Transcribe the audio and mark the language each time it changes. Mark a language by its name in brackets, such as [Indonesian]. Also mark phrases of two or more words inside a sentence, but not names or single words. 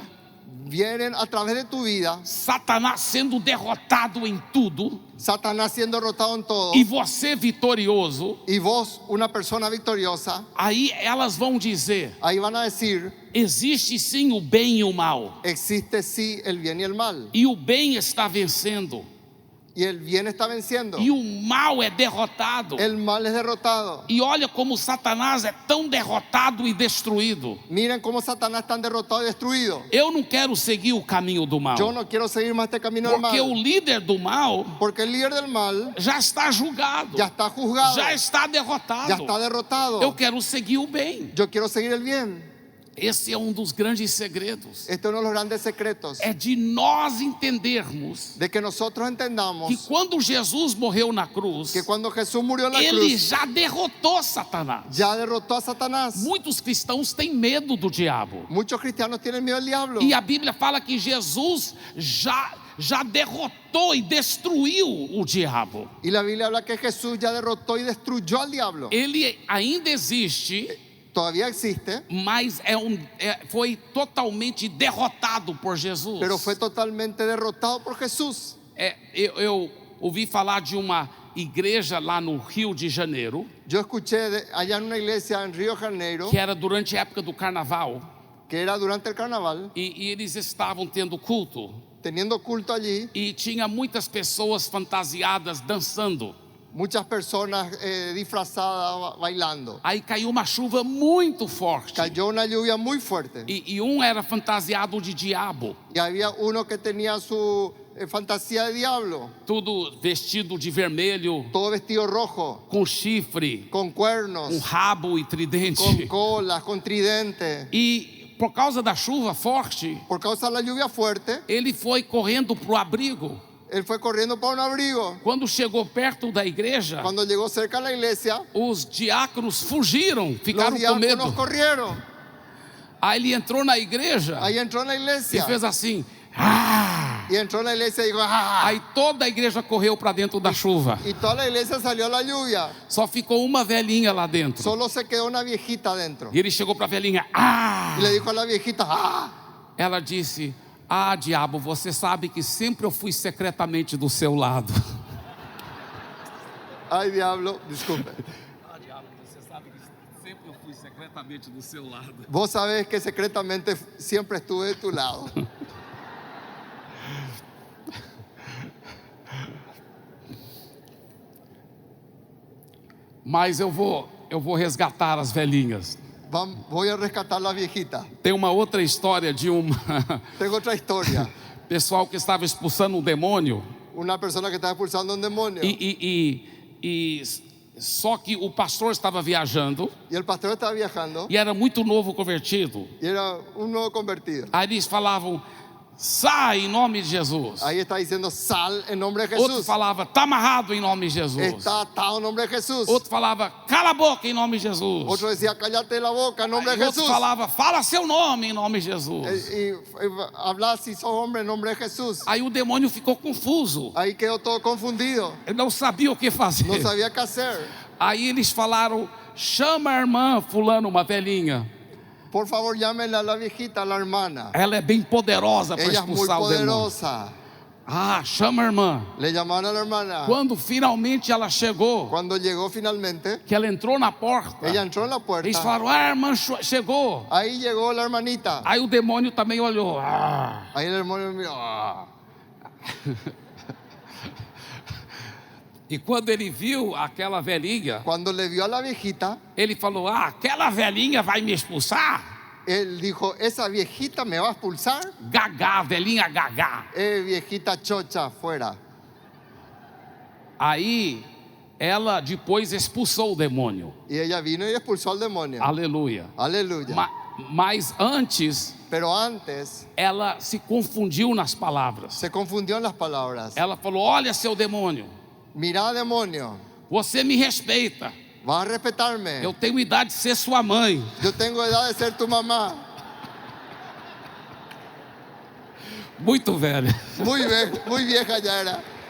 [Spanish] vienen a través de tu vida, [Portuguese] Satanás sendo derrotado em tudo [Spanish] Satanás siendo derrotado en todo, [Portuguese] e você vitorioso, [Spanish] y vos una persona victoriosa, [Portuguese] aí elas vão dizer: [Spanish] ahí van a decir, [Portuguese] existe sim o bem e o mal, [Spanish] existe sí el bien y el mal, [Portuguese] e o bem está vencendo, [Spanish] y el bien está venciendo, [Portuguese] e o mal é derrotado. [Spanish] el mal es derrotado. [Portuguese] E olha como Satanás é tão derrotado e destruído. [Spanish] Miren cómo Satanás está derrotado y destruido. [Portuguese] Eu não quero seguir o caminho do mal, [Spanish] Yo no quiero seguir más este camino del [Portuguese] porque o [Spanish] mal, [Portuguese] líder do mal [Spanish] porque el líder del mal [Portuguese] já está julgado, [Spanish] ya está juzgado, [Portuguese] já está [Spanish] ya [Portuguese] derrotado. [Spanish] está derrotado. [Portuguese] Eu quero seguir o bem. [Spanish] Yo quiero seguir el bien. [Portuguese] Esse é um dos grandes segredos, [Spanish] Este es uno de los grandes secretos, [Portuguese] é de nós entendermos [Spanish] de que nosotros entendamos [Portuguese] que quando Jesus morreu na cruz, [Spanish] que cuando Jesús murió en la [Portuguese] ele [Spanish] cruz, [Portuguese] já derrotou Satanás. [Spanish] ya derrotó a Satanás. [Portuguese] Muitos cristãos têm medo do diabo, [Spanish] Muchos cristianos tienen miedo al diablo. [Portuguese] e a Bíblia fala que Jesus já derrotou e destruiu o diabo. [Spanish] Y la Biblia habla que Jesús ya derrotó y destruyó al diablo. [Portuguese] Ele ainda existe, [Spanish] Todavía existe, [Portuguese] mas foi totalmente derrotado por Jesus. [Spanish] pero fue totalmente derrotado por Jesús. [Portuguese] Eu ouvi falar de uma igreja lá no Rio de Janeiro, [Spanish] Yo escuché allá en una iglesia en Río de Janeiro, [Portuguese] que era durante a época do carnaval, [Spanish] que era durante el carnaval, [Portuguese] e eles estavam tendo culto, [Spanish] teniendo culto allí, [Portuguese] e tinha muitas pessoas fantasiadas dançando. [Spanish] muchas personas disfrazadas bailando. [Portuguese] Aí caiu uma chuva muito forte, [Spanish] Cayó una lluvia muy fuerte [Portuguese] e um era fantasiado de diabo, [Spanish] y había uno que tenía su fantasía de diablo, [Portuguese] tudo vestido de vermelho, [Spanish] todo vestido rojo, [Portuguese] com chifre, [Spanish] con cuernos, [Portuguese] um rabo e [Spanish] con [Portuguese] tridente. [Spanish] colas, con tridente. [Portuguese] E por causa da chuva forte, [Spanish] Por causa de la lluvia fuerte, [Portuguese] ele foi correndo para o abrigo. [Spanish] él fue corriendo para un abrigo. [Portuguese] Quando chegou perto da igreja, [Spanish] Cuando llegó cerca de la iglesia, [Portuguese] os diáconos fugiram, ficaram [Spanish] los [Portuguese] com [Spanish] diáconos [Portuguese] medo. [Spanish] corrieron. [Portuguese] Aí ele entrou na igreja [Spanish] Ahí entró en la [Portuguese] e [Spanish] iglesia. [Portuguese] fez assim. "Ah!" [Spanish] Y entró en la iglesia y dijo, ¡ah! [Portuguese] Aí toda a igreja correu para dentro da chuva. [Spanish] Y toda la iglesia salió a la lluvia. [Portuguese] Só ficou uma velhinha lá dentro. [Spanish] Solo se quedó una viejita adentro. [Portuguese] E ele chegou para a velhinha. "Ah!" [Spanish] Y le dijo a la viejita, ¡ah! [Portuguese] Ela disse: "Ah, diabo, você sabe que sempre eu fui secretamente do seu lado." [Spanish] Ay, diablo, disculpe. [Portuguese] Ah, diabo, você sabe que sempre eu fui secretamente do seu lado. [Spanish] Vos sabés que secretamente siempre estuve de tu lado. [Portuguese] Mas eu vou resgatar as velhinhas. [Spanish] Voy a rescatar la viejita. [Portuguese] Tem uma outra história de um [Spanish] Tengo otra historia. [Portuguese] pessoal que estava expulsando um demônio [Spanish] Una persona que estaba expulsando un demonio. [Portuguese] e só que o pastor estava viajando [Spanish] Y el pastor estaba viajando. [Portuguese] e era muito novo convertido. [Spanish] Y era un nuevo convertido. [Portuguese] Aí eles falavam: "Sai em nome de Jesus." [Spanish] Ahí está diciendo, sal en nombre de [Portuguese] Outro [Spanish] Jesús. [Portuguese] falava: "Tá amarrado em nome de Jesus." [Spanish] Está atado en nombre de Jesús. [Portuguese] Outro falava: "Cala a boca em nome de Jesus." [Spanish] Otro decía, cállate la boca en nombre [Portuguese] Aí [Spanish] de [Portuguese] outro [Spanish] Jesús. [Portuguese] falava: "Fala seu nome em nome de Jesus." [Spanish] Y habla si sos hombre en nombre de Jesús. [Portuguese] Aí o demônio ficou confuso. [Spanish] Ahí quedó todo confundido. [Portuguese] Ele não sabia o que fazer. [Spanish] No sabía qué hacer. [Portuguese] Aí eles falaram: "Chama a irmã fulano, uma velhinha. [Spanish] Por favor, llámenle a la viejita, a la hermana. [Portuguese] Ela é bem poderosa para [Spanish] Ella es muy [Portuguese] expulsar o demônio." [Spanish] poderosa. [Portuguese] Ah, chama a irmã. [Spanish] Le llamaron a la hermana. [Portuguese] Quando finalmente ela chegou, [Spanish] Cuando llegó finalmente, [Portuguese] que ela entrou na porta, [Spanish] ella entró en la [Portuguese] eles [Spanish] puerta. [Portuguese] falaram: "Ah, a irmã chegou." [Spanish] Ahí llegó la hermanita. [Portuguese] Aí o demônio também olhou. Ah. [Spanish] Ahí el hermano miró. "Ah". [Portuguese] E quando ele viu aquela velhinha, [Spanish] Cuando le vio a la viejita, [Portuguese] ele falou: "Ah, aquela velhinha vai me expulsar?" [Spanish] él dijo, esa viejita me va a expulsar. [Portuguese] Gagá, velhinha gagá. [Spanish] Viejita chocha, fuera. [Portuguese] Aí ela depois expulsou o demônio. [Spanish] Y ella vino y expulsó al demonio. [Portuguese] Aleluia. [Spanish] Aleluya. [Portuguese] Mas antes, [Spanish] Pero antes [Portuguese] ela se confundiu nas palavras. [Spanish] se confundió en las palabras. [Portuguese] Ela falou: "Olha, seu demônio, [Spanish] Mirá, demonio, [Portuguese] você me respeita. [Spanish] vas a respetarme. [Portuguese] Eu tenho idade de ser sua mãe." [Spanish] Yo tengo edad de ser tu mamá. [Portuguese] Muito velha. [Spanish] Muy vieja ya era.